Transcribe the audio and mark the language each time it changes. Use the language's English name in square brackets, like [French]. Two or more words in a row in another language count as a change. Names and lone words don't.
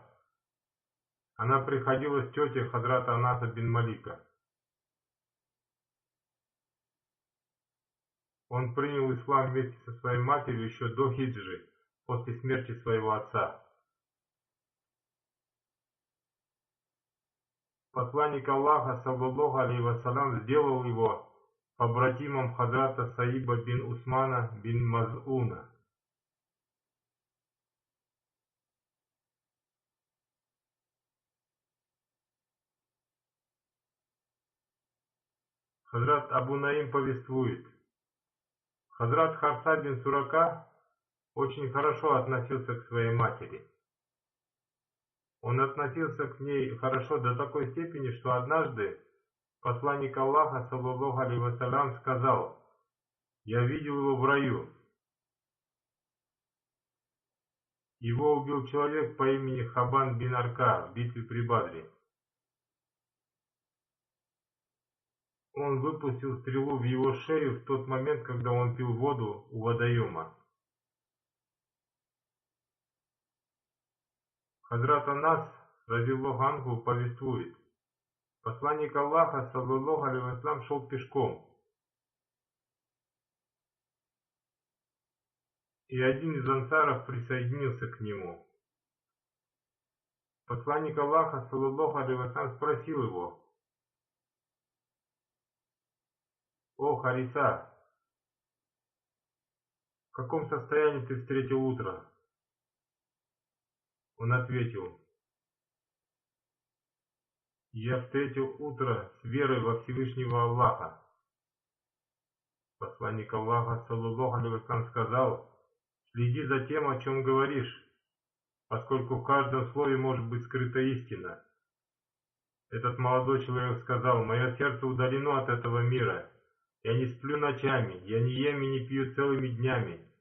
[Russian] Она приходилась тете Хазрата Анаса бин Малика. Он принял ислам вместе со своей матерью еще до хиджры, после смерти своего отца. Посланник Аллаха, [Arabic] صلى الله عليه وسلم, [Russian] сделал его побратимом Хазрата Саиба бин Усмана бин Маз'уна. Хазрат Абу Наим повествует: Хазрат Харса бин Сурака очень хорошо относился к своей матери. Он относился к ней хорошо до такой степени, что однажды посланник Аллаха, [Arabic] صلى الله عليه وسلم, [Russian] сказал: «Я видел его в раю. Его убил человек по имени Хабан бин Арка в битве при Бадре. Он выпустил стрелу в его шею в тот момент, когда он пил воду у водоема». Хазрат Анас, [Arabic] رضي الله عنه, [Russian] повествует: посланник Аллаха, [Arabic] صلى الله عليه وسلم, [Russian] шел пешком, и один из ансаров присоединился к нему. Посланник Аллаха, [Arabic] صلى الله عليه وسلم, [Russian] спросил его: «О, Хариса, в каком состоянии ты встретил утро?» Он ответил: «Я встретил утро с верой во Всевышнего Аллаха». Посланник Аллаха, [Arabic] صلى الله عليه وسلم, [Russian] сказал: «Следи за тем, о чем говоришь, поскольку в каждом слове может быть скрыта истина». Этот молодой человек сказал: «Мое сердце удалено от этого мира. Я не сплю ночами, я не ем и не пью целыми днями.